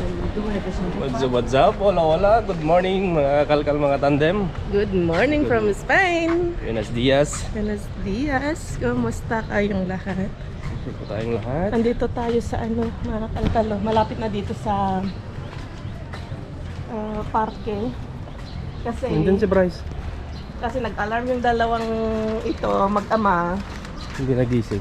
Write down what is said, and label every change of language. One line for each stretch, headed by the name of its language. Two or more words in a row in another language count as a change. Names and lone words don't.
English: What's up?
Filipino: Wala.
English: Good morning
Filipino: mga kalkal, mga tandem.
English: Good morning from Spain.
Spanish: Buenos dias. Buenos dias.
Filipino: Kumusta kayong lahat? Ito tayong lahat. Andito tayo sa mga kalkalo. Malapit na dito sa parking. Nandun si Bryce. Kasi nag-alarm yung dalawang ito, mag-ama. Hindi nagising.